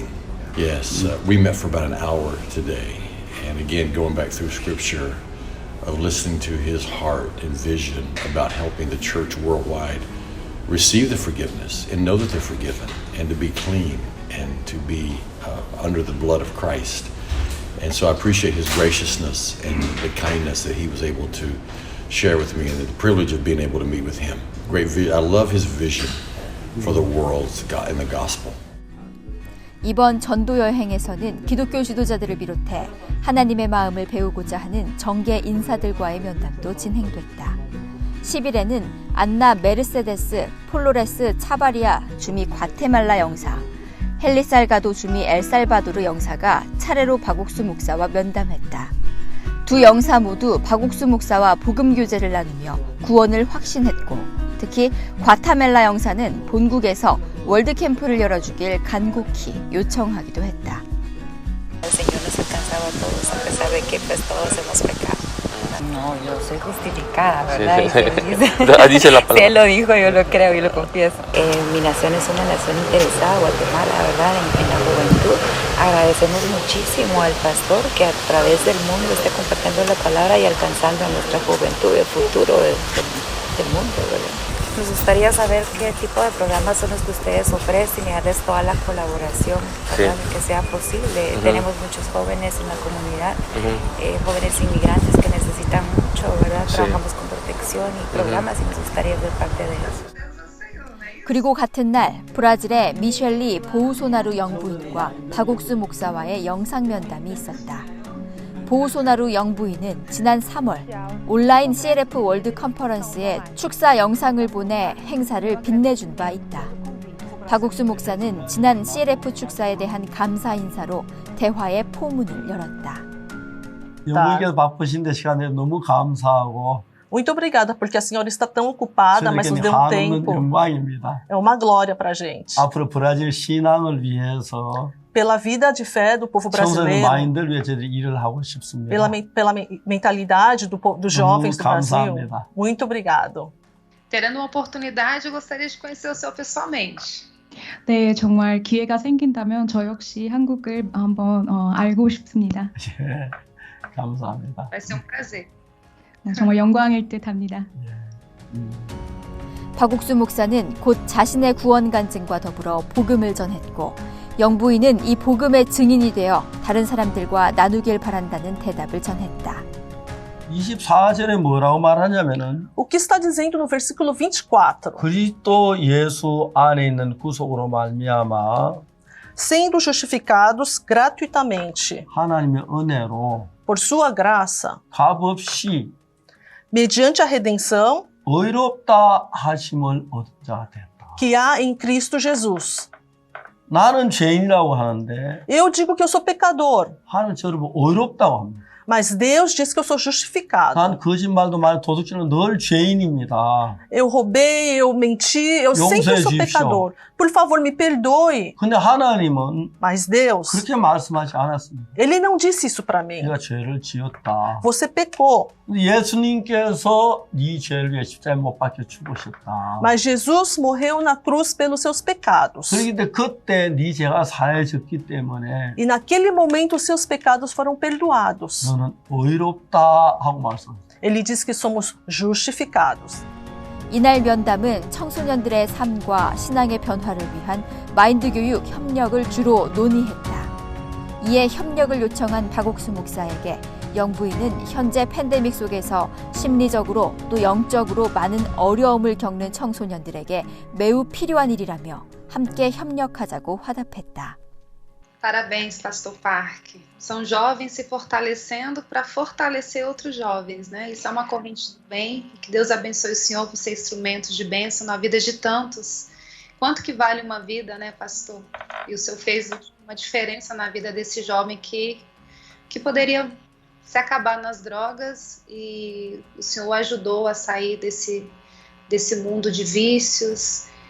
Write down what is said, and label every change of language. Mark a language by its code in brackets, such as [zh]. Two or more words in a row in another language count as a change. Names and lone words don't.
[en] Yes, we met for about an hour today, and again, going back through Scripture, of listening to his heart and vision about helping the church worldwide receive the forgiveness and know that they're forgiven, and to be clean and to be under the blood of Christ. And so I appreciate his graciousness and the kindness that he was able to share with me, and the privilege of being able to meet with him. I love his vision for the world and the gospel. [ko] 이번 전도 여행에서는 기독교 지도자들을 비롯해 하나님의 마음을 배우고자 하는 정계 인사들과의 면담도 진행됐다. 10일에는 안나 메르세데스 폴로레스 차바리아 주미 과테말라 영사, 헬리살가도 주미 엘살바도르 영사가 차례로 박옥수 목사와 면담했다. 두 영사 모두 박옥수 목사와 복음 교제를 나누며 구원을 확신했고, 특히 과타멜라 영사는 본국에서 월드 캠프를 열어주길 간곡히 요청하기도 했다. [es] No, yo soy justificada, ¿verdad? Dice la palabra. Si él lo dijo, yo lo creo y lo confieso. Mi nación es una nación interesada, Guatemala, ¿verdad? En la juventud. Agradecemos muchísimo al pastor que a través del mundo esté compartiendo la palabra y alcanzando a nuestra juventud, el futuro del mundo, ¿verdad? Nos gustaría saber qué tipo de programas son los que ustedes ofrecen y darles toda la colaboración para que sea posible. Tenemos muchos jóvenes en la comunidad, jóvenes inmigrantes que necesitan mucho, ¿verdad? Trabajamos con protección y programas y nos gustaría ser parte de eso. [ko] 그리고 같은 날 브라질의 미셸리 보우소나루 영부인과 박옥수 목사와의 영상 면담이 있었다. 보우소나루 영부인은 지난 3월 온라인 CLF 월드 컨퍼런스에 축사 영상을 보내 행사를 빛내준 바 있다. 박옥수 목사는 지난 CLF 축사에 대한 감사 인사로 대화의 포문을 열었다. 영부인께서 바쁘신데 시간 내서 너무 감사하고 [pt] Muito obrigada, porque a senhora está tão ocupada, mas nos deu um tempo. É uma glória para a gente. [ko] 앞으로 브라질 신앙을 위해서 [pt] Pela vida de fé do povo brasileiro, [ko] 마인드를 위해 저희들이 일을 하고 싶습니다. [pt] pela mentalidade dos jovens do Brasil. [ko] 감사합니다. [pt] Muito obrigado. Terendo uma oportunidade, eu gostaria de conhecer o senhor pessoalmente. [ko] 네, 정말 기회가 생긴다면 저 역시 한국을 한번 알고 싶습니다. 예, 감사합니다. [pt] Vai ser um prazer. [ko] 정말 영광일 듯합니다. 박옥수 목사는 곧 자신의 구원 간증과 더불어 복음을 전했고, 영부인은 이 복음의 증인이 되어 다른 사람들과 나누길 바란다는 대답을 전했다. 24절에 뭐라고 말하냐면은 [pt] O que está dizendo no versículo 24? [ko] 그리스도 예수 안에 있는 구속으로 말미암아 [pt] Sendo justificados gratuitamente [ko] 하나님의 은혜로 [pt] por sua graça, [ko] 값없이 [pt] mediante a redenção [ko] 의롭다 하심을 얻은 자가 됐다. [pt] que há em Cristo Jesus. [ko] 나는 죄인이라고 하는데 [pt] Eu digo que eu sou pecador, [ko] 하나님 저를 의롭다고 합니다. [pt] mas Deus diz que eu sou justificado. [ko] 난 거짓말도 많이 도둑질은 늘 죄인입니다. [pt] Eu roubei, eu menti, eu sempre sou pecador. Por favor, me perdoe. [ko] 근데 하나님은 [pt] Mas Deus, [ko] 그렇게 말씀하지 않았습니다. [pt] Ele não disse isso para mim. [ko] 내가 죄를 지었다. [pt] Você pecou. [ko] 예수님께서 네 죄를 위해 십자가에 못 박혀 죽으셨다. [pt] Mas Jesus morreu na cruz pelos seus pecados. [ko] 그런데 그때 네 죄가 사해졌기 때문에 [pt] E naquele momento os seus pecados foram perdoados. [ko] 너는 의롭다 하고 말씀합니다. [pt] Ele diz que somos justificados. [ko] 이날 면담은 청소년들의 삶과 신앙의 변화를 위한 마인드 교육 협력을 주로 논의했다. 이에 협력을 요청한 박옥수 목사에게 영부인은 현재 팬데믹 속에서 심리적으로 또 영적으로 많은 어려움을 겪는 청소년들에게 매우 필요한 일이라며 함께 협력하자고 화답했다. [pt] Parabéns, Pastor Park. São jovens se fortalecendo para fortalecer outros jovens, né? Isso é uma corrente do bem. Que Deus abençoe o senhor por ser instrumento de bênção na vida de tantos. Quanto que vale uma vida, né, pastor? E o senhor fez uma diferença na vida desse jovem que poderia se acabar nas drogas, e o senhor o ajudou a sair desse mundo de vícios.